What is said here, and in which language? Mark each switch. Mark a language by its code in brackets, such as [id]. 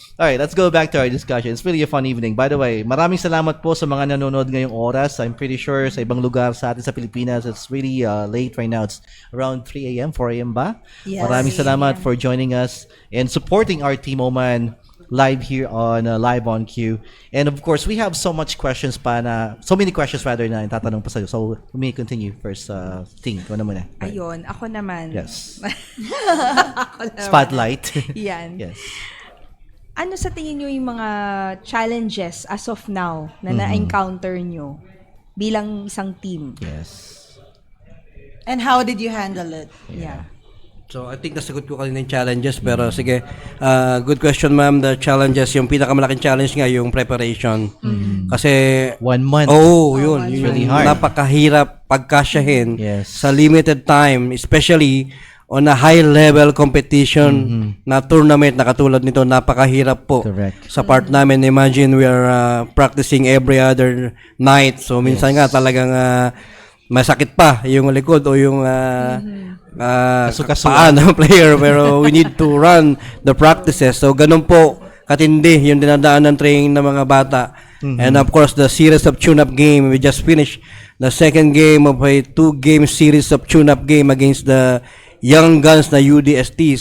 [en] Alright, let's go back to our discussion. It's really a fun evening. By the way, [tl] maraming salamat po sa mga nanonood ngayong oras. [en] I'm pretty sure [tl] sa ibang lugar sa atin sa Pilipinas, [en] it's really late right now. It's around 3 a.m., 4 a.m. ba? Yes. [tl] Maraming salamat [en] for joining us and supporting our Team Oman live here on Live on Q. And of course, we have so many questions [tl] na tatanong pa sa'yo. [en] So, let me continue first. [tl] Ting, ikaw na muna. Ayun, ako naman. [en] Yes. [tl] Ako naman. [en] Spotlight. [tl] Yan. [en] Yes. [tl] Ano sa tingin nyo yung mga challenges [en] as of now [tl] na na-encounter nyo bilang isang team? [en] Yes. And how did you handle it? Yeah. [tl] So, I think nasagot ko kanina yung challenges, pero sige, [en] good question, ma'am. [tl] The challenges, yung pinakamalaking challenge nga, yung preparation. Kasi, [en] 1 month. [tl] Yun. [en] Really hard. [tl] Napakahirap pagkasyahin [en] Yes. [tl] sa limited time, especially [en] on a high-level competition [tl] na tournament na katulad nito, napakahirap po. [en] Correct. [tl] Sa part namin, [en] imagine we are practicing every other night. [tl] So, minsan nga talagang masakit pa yung likod o yung paa ng player, pero [en] we need to run the practices. [tl] So, ganun po katindi yung dinadaan ng training ng mga bata. [en] And of course, the series of tune-up game, we just finished the second game of a 2-game series of tune-up game against the Young Guns na UDST.